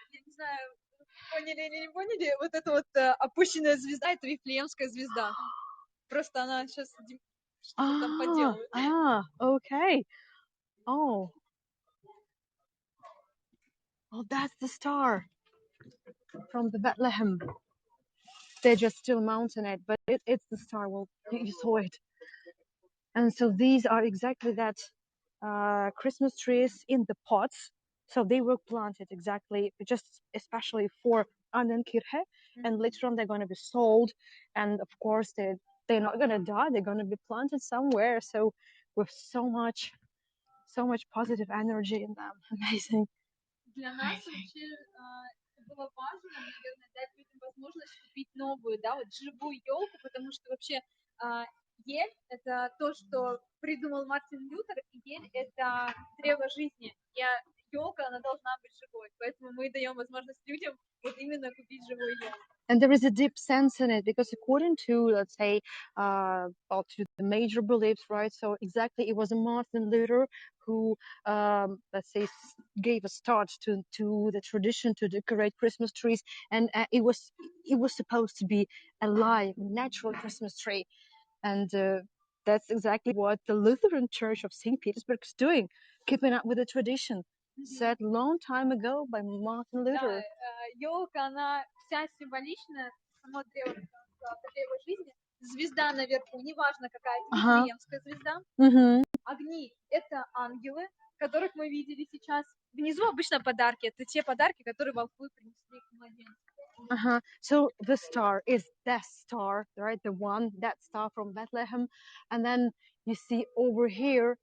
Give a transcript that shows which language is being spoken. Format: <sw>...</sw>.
<ru>Я не знаю, поняли или не поняли, вот эта вот опущенная звезда, это Вифлеемская звезда. Просто она сейчас что-то там поделает.</ru> <en>Okay. Oh, that's the star from the Bethlehem. They're just still mounting it, but it's the star. Well, you saw it. And so these are exactly that Christmas trees in the pots. So they were planted exactly, just especially for Annenkirche, and later on they're going to be sold. And of course, they're not going to die. They're going to be planted somewhere. So with so much positive energy in them. Amazing.</en> <ru>Для нас вообще было важно, наверное, дать людям возможность купить новую, да, вот живую елку, потому что вообще ель — это то, что придумал Мартин Лютер, и ель — это древо жизни. И елка, она должна быть живой, поэтому мы даем возможность людям вот именно купить живую елку.</ru> <en>And there is a deep sense in it because according to, let's say, to the major beliefs, right? So exactly, it was Martin Luther who, let's say, gave a start to the tradition to decorate Christmas trees, and it was supposed to be a live, natural Christmas tree, and that's exactly what the Lutheran Church of Saint Petersburg is doing, keeping up with the tradition. Said long time ago by Martin Luther.</en> <ru>Елка, она вся символичная, само древо жизни. Звезда наверху, неважно какая, Вифлеемская звезда. Огни — это ангелы, которых мы видели сейчас. Внизу обычно подарки. Это те подарки, которые волхвы принесли к младенцу.</ru> <en>So the star is that star, right? That star from Bethlehem, and then you see over here.</en>